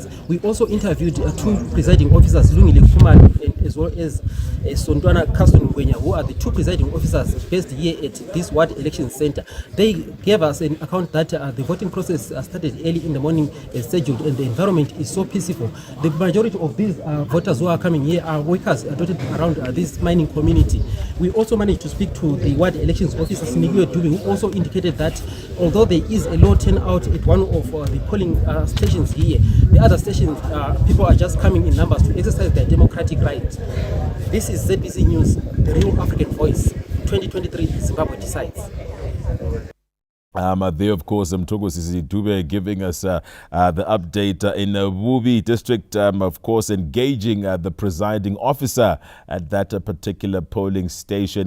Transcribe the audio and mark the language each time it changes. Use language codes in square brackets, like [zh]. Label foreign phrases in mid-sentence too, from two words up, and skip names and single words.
[en] We also interviewed 2 presiding officers, Lungile Kuman, as well as Sondwana Kaston Gwenya, who are the 2 presiding officers based here at this ward election center. They gave us an account that the voting process started early in the morning as scheduled, and the environment is so peaceful. The majority of these voters who are coming here are workers dotted around this mining community. We also managed to speak to the ward elections officer, Sinigiwe Dube, who also indicated that although there is a low turnout at one of the polling stations here, the other stations, people are just coming in numbers to exercise their democratic right. This is ZBC News, the real African voice. 2023, Zimbabwe Decides. There, of course, Thokozisi Dube giving us the update in Wubi district, of course, engaging the presiding officer at that particular polling station.